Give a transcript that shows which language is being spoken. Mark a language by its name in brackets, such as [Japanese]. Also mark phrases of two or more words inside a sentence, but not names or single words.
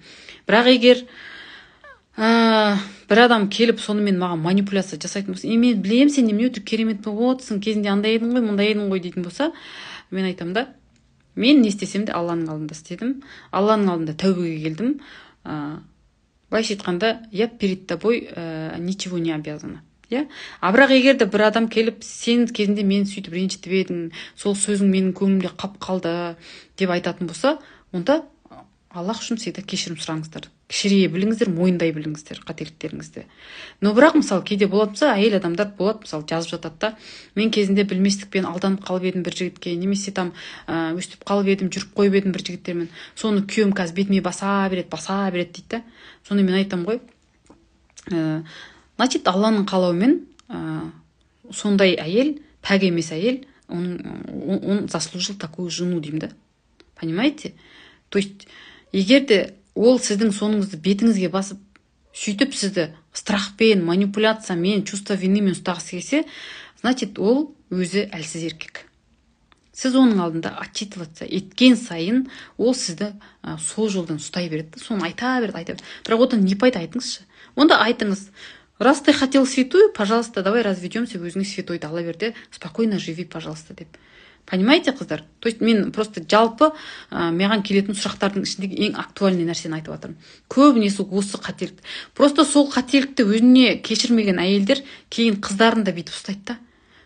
[Kazakh] Бірақ егер бір адам келіп сонымен маған манипуляция жасайтын болса, мен білем, сен немене өтірік керемет болып отырсың, кезінде андай едің ғой, мындай едің ғой дейтін болса, мен айтамын да, мен не істесем де Алланың алдында істедім, Алланың алдында тәубеге келдім. Былайша айтқанда, [Russian] я перед тобой ничего не обязана. [Kazakh] А бірақ егер де бір адам келіп, сен кезінде мені сөйтіп ренжітіп едің, сол сөзің менің көңілімде қап қалды деп айтатын болса, онда Аллах үшін всегда кешірім сұраңыздар. Кішірейе біліңіздер, мойындай біліңіздер қателіктеріңізді. Но бірақ мысалы кейде болады болса, әйел адамдар болады, мысалы жазып жатады да, мен кезінде білместікпен алданып қалып едім бір жігітке, немесе өстіп қалып едім, жүріп қойып едім бір жігіттермен. Соны күйеуім қазір бетіме баса береді дейді да. Соны мен айтам ғой. Значит, Алланың қалауымен сондай әйел, пәк емес әйел, [Russian] он заслужил такую жену [Kazakh] деймін да. [Russian] Понимаете? То есть, [Kazakh] егер де ол сіздің соныңызды бетіңізге басып, сөйтіп сізді страхпен, манипуляциямен, [Russian] чувство винимен [Kazakh] ұстағысы келсе, значит, ол өзі әлсіз еркек. Сіз оның алдында отчитываться еткен сайын, ол сізді сол жолдан ұстай береді. Соны айта береді. Бірақ одан не пайда, айтыңызшы. Онда айтыңыз. [Russian] Раз ты хотел святую, пожалуйста, давай разведемся, [Kazakh] өзіңе святойды ала бер де, [Russian] спокойно живи, пожалуйста, деп. Понимаете, қыздар? То есть [Kazakh] мен просто жалпы маған келетін сұрақтардың ішіндегі ең актуальный нәрсені айтып жатырмын. Көбінесе осы қателік. Просто сол қателікті өзіне кешірмеген әйелдер кейін қыздарын да бүйтіп ұстайды да.